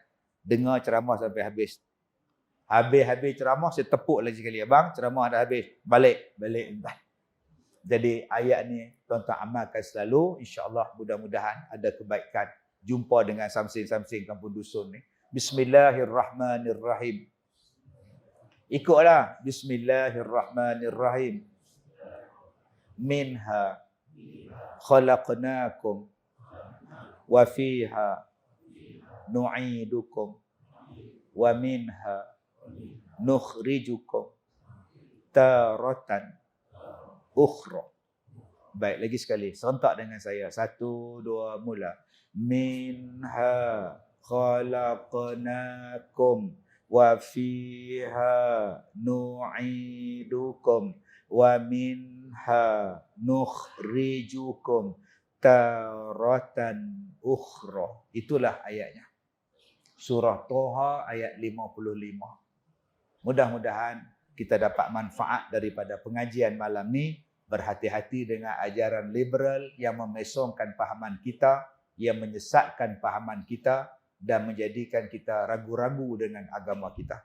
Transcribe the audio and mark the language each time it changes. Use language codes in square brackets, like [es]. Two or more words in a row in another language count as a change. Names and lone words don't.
[ms] Dengar ceramah sampai habis. Habis ceramah, saya tepuk lagi sekali. Abang, ceramah dah habis. Balik. Entah. Jadi ayat ni tuan-tuan amalkan selalu. InsyaAllah mudah-mudahan ada kebaikan. Jumpa dengan samsing-samsing kampung dusun ni. [ar] بسم الله الرحمن الرحيم. [ms] Ikutlah. [ar] بسم الله الرحمن الرحيم منها خلقناكم وفيها نعيدكم ومنها نخرجكم تارة أخرى. [ms] Baik, lagi sekali. Serentak dengan saya. 1, 2, mula. [ar] منها خلقناكم وفيها نعيدكم ومنها نخرجكم تارة أخرى. [ms] Itulah ayatnya. Surah Toha ayat 55. Mudah-mudahan kita dapat manfaat daripada pengajian malam ni. Berhati-hati dengan ajaran liberal yang memesongkan fahaman kita, yang menyesatkan fahaman kita dan menjadikan kita ragu-ragu dengan agama kita.